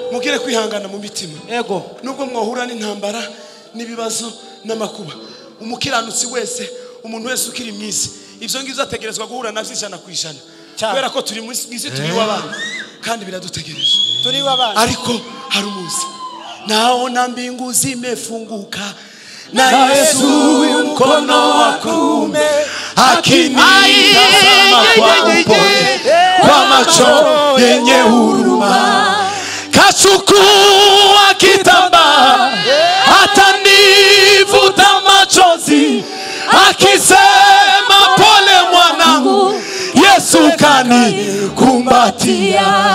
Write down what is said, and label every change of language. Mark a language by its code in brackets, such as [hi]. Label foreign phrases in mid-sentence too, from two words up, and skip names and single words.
[rw] Mugire kwihangana mu mitima. Yego. Nubwo mwahura n'intambara, n'ibibazo, n'amakuba, umukiranutsi wese, umuntu wese ukiri mu isi, ibyo ngibyo ategerezwa guhura nabyo ijana ku ijana. Cyane. Kubera ko turi mu isi, mu isi turi iw'abana. Kandi biradutegereje. Turi iw'abana. Ariko hari umunsi. [sw] Naona mbingu zimefunguka, na Yesu mkono wa kuume akinitazama kwa upole, kwa macho yenye huruma. Kachukua kitambaa, atanifuta machozi, akisema, "Pole mwanangu, Yesu kanikumbatia."